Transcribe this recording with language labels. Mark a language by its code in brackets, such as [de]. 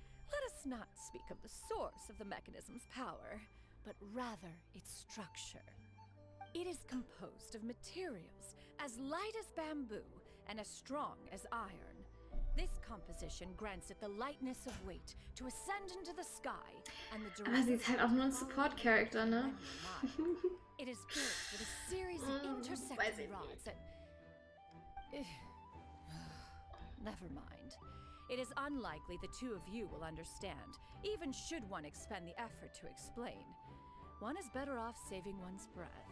[en] Let us not speak of the source of the mechanism's power, but rather its structure. It is composed of materials as light as bamboo and as strong as iron. This composition grants it the lightness of weight to ascend into the sky and the [de] Aber sie ist halt auch nur ein Support-Character, ne? [en] It is built with a series of intersecting rods that... Never mind. It is unlikely the two of you will understand, even should one expend the effort to explain. One is better off saving one's breath.